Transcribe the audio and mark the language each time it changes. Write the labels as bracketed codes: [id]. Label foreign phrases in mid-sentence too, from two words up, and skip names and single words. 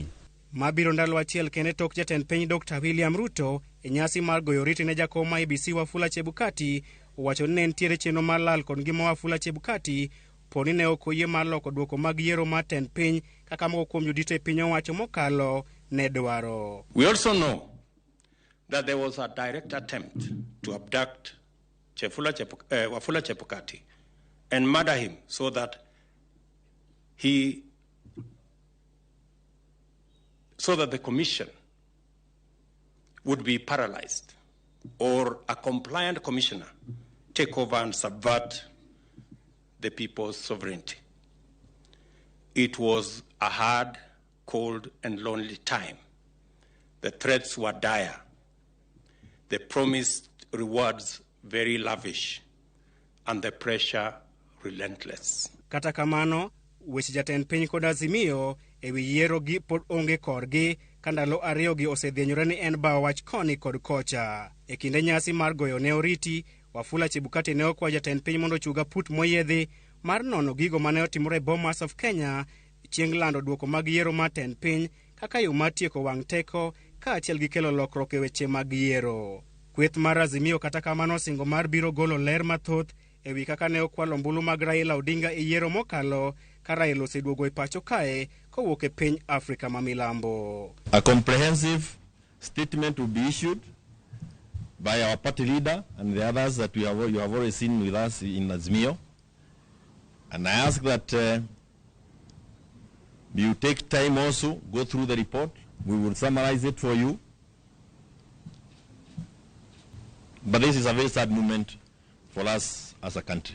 [luo] Mabiro ndalo achiel kende tok jatend piny Dr. William Ruto e nyasi mar goyo oriti ne jakom ma IEBC Wafula Chebukati owacho ni nitiere chenro mar lal kod ngima Wafula Chebukati poni ne ok oyie mar loko duoko mag yiero mar tend piny kaka moko kuom jodito e piny owacho mokalo ne dwaro. [en] We also know that there was a direct attempt to abduct Wafula Chebukati and murder him so that the commission would be paralyzed, or a compliant commissioner take over and subvert the people's sovereignty. It was a hard, cold, and lonely time. The threats were dire. The promised rewards very lavish, and the pressure relentless. [luo] Kata kamano, weche jatend piny kod Azimio ewi yiero gi pod onge korgi kandalo ariyo gi osedhienyore ni en bawo wach koni kod kocha. E kinde nyasi mar goyo ne oriti, Wafula Chebukati ne okwa jatend piny mondo chuga put moyiedhi mar nono gigo mane otimore Bomas of Kenya chieng' lando duoko mag yiero mar tend piny kaka yo mar tieko wang' teko kaachiel gi kelo lokruok e weche mag yiero. Kweth mar Azimio kata kamano singo mar biro golo ler mathoth ewi kaka ne okwalo mbulu mag Raila Odinga e yiero mokalo ka Raila oseduogo e pacho kae kowuok e piny Afrika ma milambo. [en] A comprehensive statement will be issued by our party leader and the others that you have already seen with us in Azimio. And I ask that you take time also, go through the report. We will summarize it for you. But this is a very sad moment for us as a country.